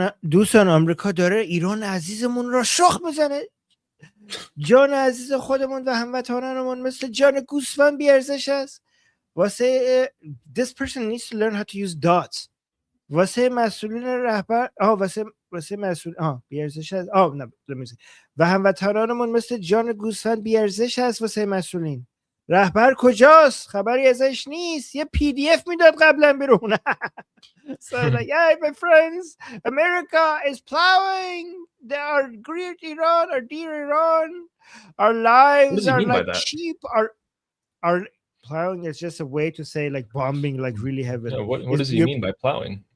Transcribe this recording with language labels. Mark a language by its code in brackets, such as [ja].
[fa] دوستان آمریکا داره ایران عزیزمون را شخ میزنه. جان عزیز خودمون و هموطنانمون مثل جان گوسفند بیارزش است. [en] واسه this person needs to learn how to use dots. [fa] واسه مسئولین رهبر واسه مسئول بیارزش است. نه و هموطنانمون مثل جان گوسفند بیارزش است واسه مسئولین. رهبر کجاست؟ خبری ازش نیست. یه PDF میداد قبلا بیرون. [en] So like, yeah, my friends, America is plowing our great Iran, our dear Iran. Our lives are like sheep. Our plowing is just a way to say like bombing, like really heavily. No, what does he mean by plowing?